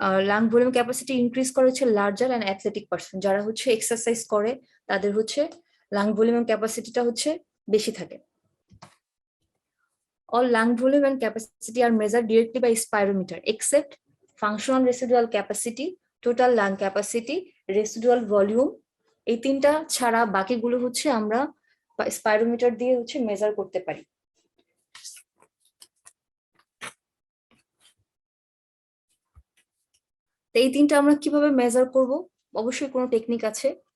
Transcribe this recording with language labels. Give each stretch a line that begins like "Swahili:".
Bangla: Lung volume capacity increase করে হচ্ছে larger and athletic person, যারা হচ্ছে এক্সারসাইজ করে তাদের হচ্ছে লাং ভলিউম ক্যাপাসিটিটা হচ্ছে বেশি থাকে।
English: All lung volume and capacity are measured directly by spirometer except functional residual capacity, total lung capacity, residual volume।
Bangla: এই তিনটা ছাড়া বাকিগুলো হচ্ছে আমরা স্পাইরোমিটার দিয়ে হচ্ছে মেজার করতে পারি। এই তিনটা আমরা কিভাবে মেজার করব? অবশ্যই কোনো টেকনিক আছে।